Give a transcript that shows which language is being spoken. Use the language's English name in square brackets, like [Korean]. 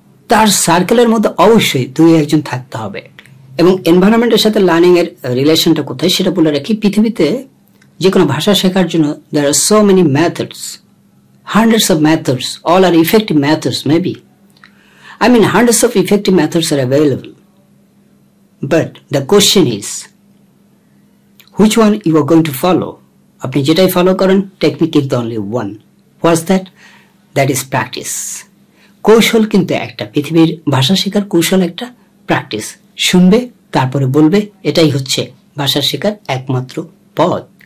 [Bangla] তার সার্কেলের মধ্যে অবশ্যই 2-1 থাকতে হবে। এবং এনভায়রনমেন্টের সাথে লার্নিং এর রিলেশনটা কোথায় সেটা বলে রাখি। পৃথিবীতে যে কোনো ভাষা শেখার জন্য [English] there are so many methods, hundreds of methods, all are effective methods maybe. I mean hundreds of effective methods are available. But the question is which one you are going to follow. [Bangla] আপনি যেটাই follow করেন, technique [English] is the only one. What's that? That is practice. [Bangla] কৌশল কিন্তু একটা, পৃথিবীর ভাষা শেখার কৌশল একটা, প্র্যাকটিস। শুনবে তারপরে বলবে, এটাই হচ্ছে ভাষা শেখার একমাত্র পথ।